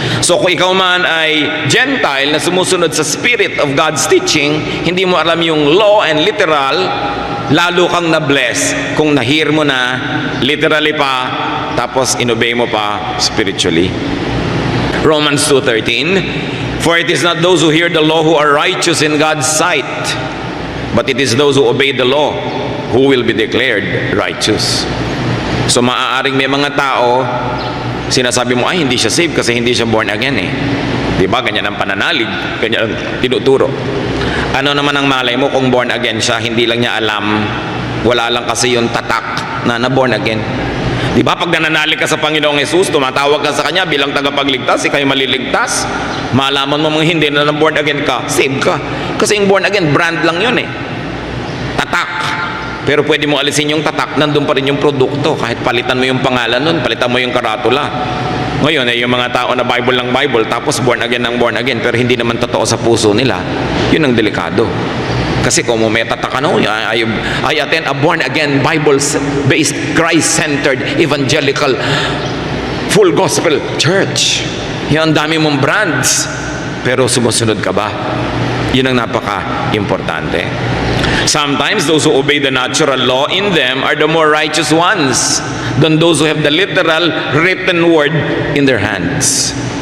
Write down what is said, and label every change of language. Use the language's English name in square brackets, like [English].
[Filipino] So kung ikaw man ay Gentile na sumusunod sa spirit of God's teaching, hindi mo alam yung law and literal, lalo kang na-bless kung nahir mo na literally pa, tapos inobey mo pa spiritually. [English] Romans 2:13, for it is not those who hear the law who are righteous in God's sight, but it is those who obey the law who will be declared righteous. [Filipino] So maaaring may mga tao, sinasabi mo, ay hindi siya saved kasi hindi siya born again eh. Diba? Ganyan ang pananalig, ganyan ang tinuturo. Ano naman ang malay mo kung born again siya, hindi lang niya alam, wala lang kasi yung tatak na born again. Diba? Pag nananalig ka sa Panginoong Jesus, tumatawag ka sa Kanya bilang tagapagligtas, ikaw'y maliligtas, malaman mo mga hindi na born again ka, saved ka. Kasi yung born again, brand lang yun eh. Tatak. Pero pwede mo alisin yung tatak, nandun pa rin yung produkto. Kahit palitan mo yung pangalan nun, palitan mo yung karatula. Ngayon, yung mga tao na Bible ng Bible, tapos born again ng born again, pero hindi naman totoo sa puso nila, yun ang delikado. Kasi kung may tatak ano, [English] I attend a born again, Bible-based, Christ-centered, evangelical, full gospel church. [Filipino] Yan, ang dami mong brands. Pero sumusunod ka ba? Yun ang napaka-importante. [English] Sometimes those who obey the natural law in them are the more righteous ones than those who have the literal written word in their hands.